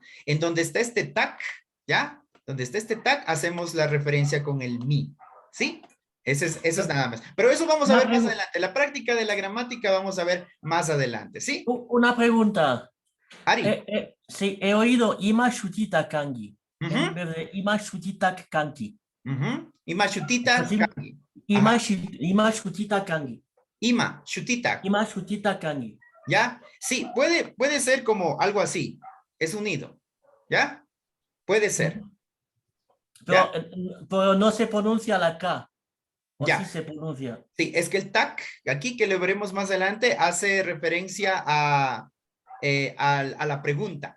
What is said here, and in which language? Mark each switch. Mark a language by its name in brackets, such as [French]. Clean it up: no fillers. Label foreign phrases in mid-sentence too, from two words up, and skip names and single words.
[Spanish] En donde está este tag, ¿ya? Donde está este tag, hacemos la referencia con el mi, ¿sí? Eso es nada más. Pero eso vamos a ver más adelante. La práctica de la gramática vamos a ver más adelante, ¿sí? Una pregunta. Ari. Sí, he oído [Quechua] Ima Shutita Kangi [Spanish] Ujú. en vez de [Quechua] Ima Shutita Kangi. Ima Shutita Kangi. Ima Shutita Kangi. Ima Shutita. Ima Shutita Kangi. [Spanish] ¿Ya? Sí, puede ser como algo así. Es unido. ¿Ya? Puede ser. Pero, pero no se pronuncia la K. ¿O Ya. sí se pronuncia? Sí, es que el tac, aquí que lo veremos más adelante, hace referencia a la pregunta.